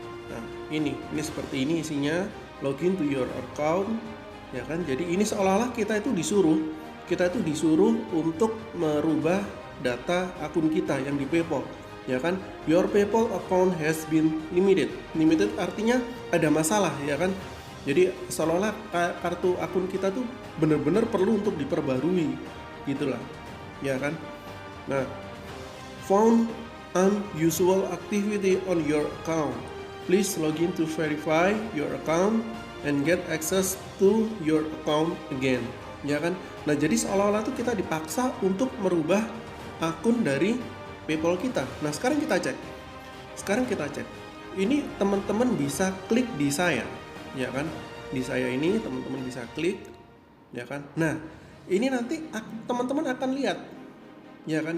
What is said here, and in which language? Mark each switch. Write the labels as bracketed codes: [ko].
[id] Nah, ini seperti ini isinya, [en] login to your account, [id] ya kan. Jadi ini seolah-olah kita itu disuruh untuk merubah data akun kita yang di PayPal, ya kan. [en] Your PayPal account has been limited. [id] Limited artinya ada masalah, ya kan. Jadi seolah-olah kartu akun kita tuh benar-benar perlu untuk diperbarui, gitulah, ya kan. [en] Nah, found unusual activity on your account. Please login to verify your account and get access to your account again, [id] ya kan. Nah, jadi seolah-olah tuh kita dipaksa untuk merubah akun dari PayPal kita. Nah, sekarang kita cek. Ini teman-teman bisa klik di saya, ya kan. Di saya ini teman-teman bisa klik, ya kan. Nah, ini nanti teman-teman akan lihat, ya kan.